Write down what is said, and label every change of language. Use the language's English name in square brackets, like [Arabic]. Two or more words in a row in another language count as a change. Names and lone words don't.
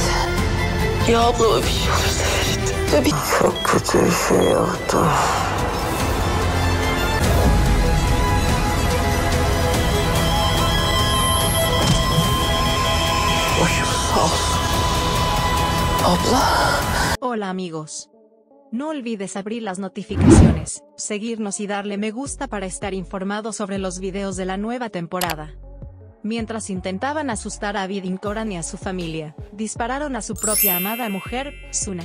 [Turkish] Ya ablama bir şey olursa Ferit. Tabii. Çok kötü bir şey yaptı. Başım sağ olsun. Abla. [Spanish] Hola amigos. No olvides abrir las notificaciones, seguirnos y darle me gusta para estar informado sobre los videos de la nueva temporada. Mientras intentaban asustar a Abidin Koran y a su familia, dispararon a su propia amada mujer, Suna.